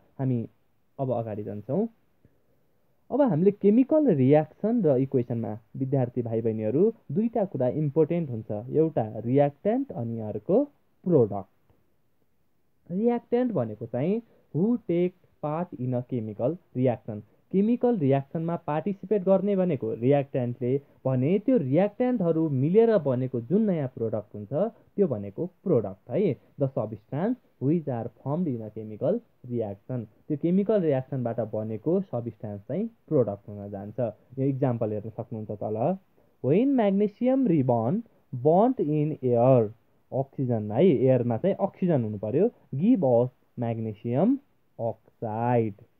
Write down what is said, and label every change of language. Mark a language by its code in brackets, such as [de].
[ne] हामी अब अगाडि जान्छौँ। अब हामीले केमिकल रियाक्सन र इक्वेसनमा विद्यार्थी भाइ बहिनीहरू दुईटा कुरा इम्पोर्टेन्ट हुन्छ, एउटा रियाक्टेन्ट अनि अर्को प्रोडक्ट। रियाक्टेन्ट भनेको चाहिँ [en] Who take part in a chemical reaction. [ne] Chemical रियाक्सनमा participate गर्ने भनेको रियाक्टेन्टले भने त्यो रियाक्टेन्टहरू मिलेर बनेको जुन नयाँ प्रोडक्ट हुन्छ त्यो भनेको प्रोडक्ट है। [en] The substance which are formed in a chemical reaction. [ne] त्यो केमिकल रियाक्सनबाट बनेको सब्स्टान्स चाहिँ प्रोडक्ट हुन जान्छ। यो इक्जाम्पल हेर्न सक्नुहुन्छ तल। [en] when magnesium ribbon burned in air, [ne] oxygen है, एयरमा चाहिँ अक्सिजन हुनु पर्यो, [en] Give us magnesium oxide.